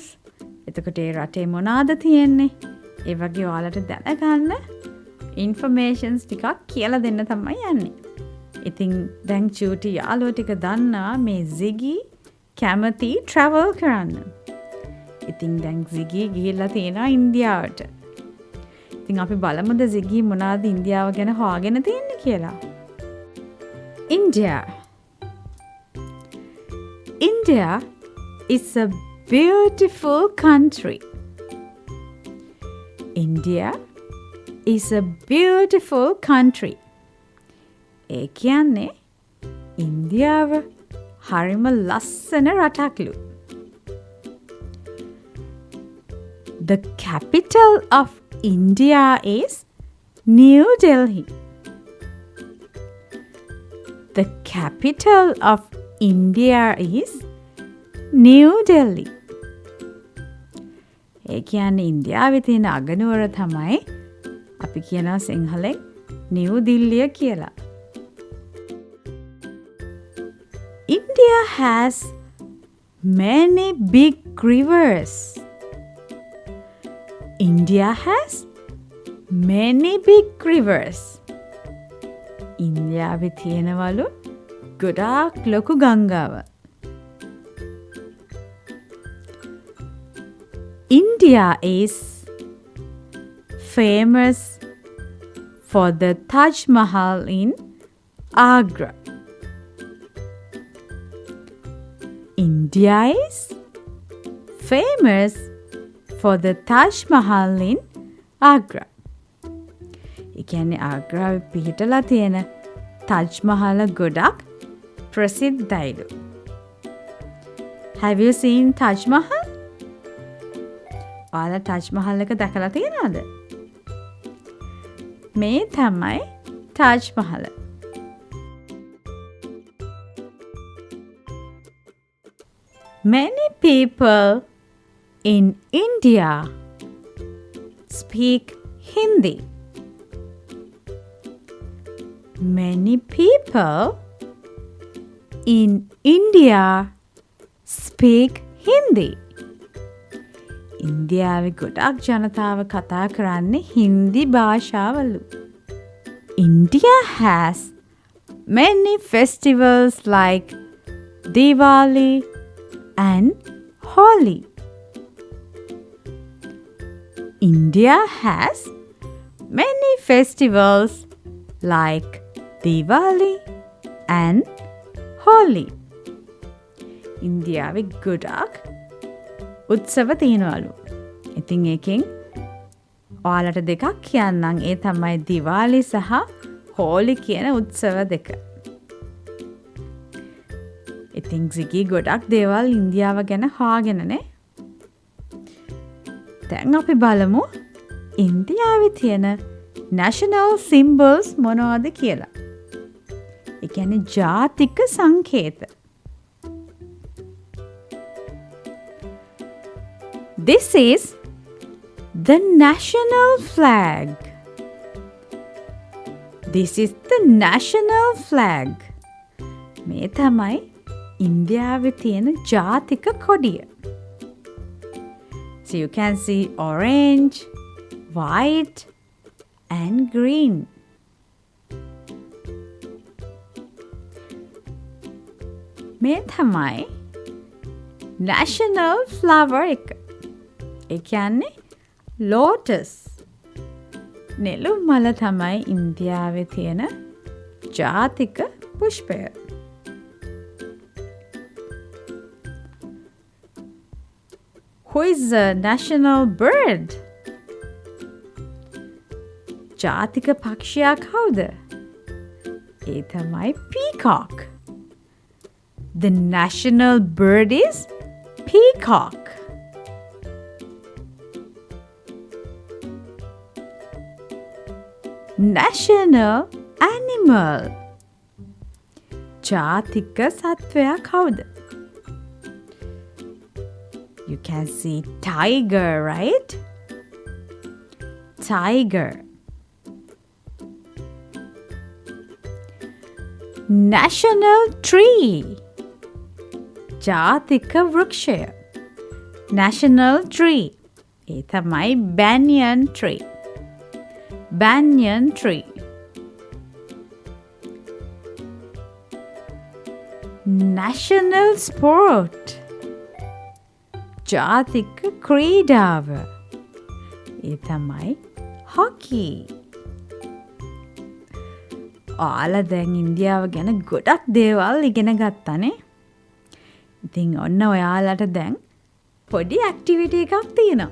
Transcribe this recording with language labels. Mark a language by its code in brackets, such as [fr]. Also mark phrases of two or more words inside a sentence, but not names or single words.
[si] එතකොට ඒ රටේ මොනවාද තියෙන්නේ? ඒ වගේ ඔයාලට දැනගන්න informations ටිකක් කියලා දෙන්න තමයි යන්නේ. ඉතින් දැන් චූටි යාළුවෝ ටික දන්නවා මේ Ziggy කැමති travel කරන්න. ඉතින් දැන් Ziggy ගිහිල්ලා තියෙනවා ඉන්දියාවට. ඉතින් අපි බලමුද Ziggy මොනවාද ඉන්දියාව ගැන හොයාගෙන තියෙන්නේ කියලා. [en] India is a beautiful country. India is a beautiful country. [si] ඒ කියන්නේ ඉන්දියාව හරිම ලස්සන රටක්ලු. [en] The capital of India is New Delhi. The capital of India is New Delhi. [si] ඒ කියන්නේ ඉන්දියාවේ තියෙන අගනුවර තමයි අපි කියනවා සිංහලෙන් නිව් දිල්ලිය කියලා. [en] India has many big rivers. India has many big rivers. [si] ඉන්දියාවේ තියෙනවලු ගොඩාක් ලොකු ගංගාව. [en] India is famous for the Taj Mahal in Agra. India is famous for the Taj Mahal in Agra. [si] ඒ කියන්නේ ආග්‍රාවේ පිහිටලා තියෙන Taj Mahal ගොඩක් ප්‍රසිද්ධයිලු. [en] Have you seen Taj Mahal? [si] ඔයාලා Taj Mahal එක දැකලා තියෙනවද? මේ තමයි Taj Mahal. [en] Many people in India speak Hindi. Many people in India speak Hindi. [si] ඉන්දියාවේ ගොඩක් ජනතාව කතා කරන්නේ හින්දි භාෂාවලු. [en] India has many festivals like Diwali and Holi. India has many festivals like Diwali and Holi. [si] ඉන්දියාවේ ගොඩක් උත්සව තියෙනවලු. ඉතින් ඒකෙන් ඔයාලට දෙකක් කියන්නම්. ඒ තමයි දිවාලි සහ හෝලි කියන උත්සව දෙක. ඉතින් Ziggy ගොඩක් දේවල් ඉන්දියාව ගැන හොයාගෙනනේ. දැන් අපි බලමු ඉන්දියාවේ තියෙන [en] national symbols [si] මොනවද කියලා. ඒ කියන්නේ ජාතික සංකේත. [en] This is the national flag. This is the national flag. [si] මේ තමයි ඉන්දියාවේ තියෙන ජාතික කොඩිය. [en] So you can see orange, white and green. [si] මේ තමයි [en] national flower [si] එක. ඒ කියන්නේ lotus. නෙළුම් මල තමයි ඉන්දියාවේ තියෙන ජාතික පුෂ්පය. [en] Who is the national bird? [si] ජාතික පක්ෂියා කවුද? ඒ තමයි peacock. [en] The national bird is peacock. National animal. [si] ජාතික සත්වයා කවුද? [en] You can see tiger, right? Tiger. National tree. [si] ජාතික වෘක්ෂය. [en] National tree. [si] ඒ තමයි [en] banyan tree. Banyan tree. National sport. [si] ජාතික ක්‍රීඩාව. ඒ තමයි hockey. ඔයාලා දැන් ඉන්දියාව ගැන ගොඩක් දේවල් ඉගෙන ගත්තානේ. ඉතින් ඔන්න ඔයාලට දැන් පොඩි ඇක්ටිවිටි එකක් තියෙනවා.